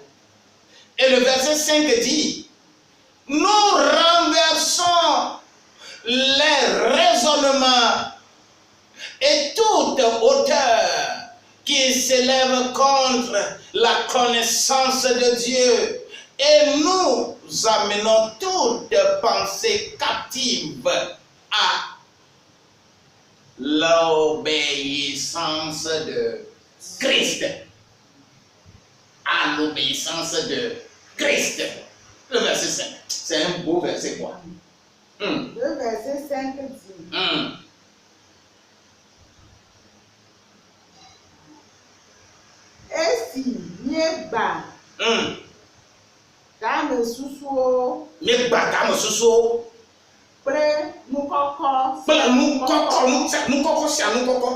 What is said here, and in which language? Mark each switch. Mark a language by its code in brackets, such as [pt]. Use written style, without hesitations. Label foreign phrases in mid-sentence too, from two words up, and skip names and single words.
[fr] Et le verset 5 dit, nous renversons les raisonnements et toute hauteur qui s'élève contre la connaissance de Dieu, et nous amenons toute pensée captive à l'obéissance de Christ. À l'obéissance de Christ. Le verset 5. C'est un beau verset, quoi. Le verset 5 dit. [ee] Esi miegba dame susuwo Miegba susu. kple nukɔkɔ Kple nukɔkɔ sia nukɔkɔ.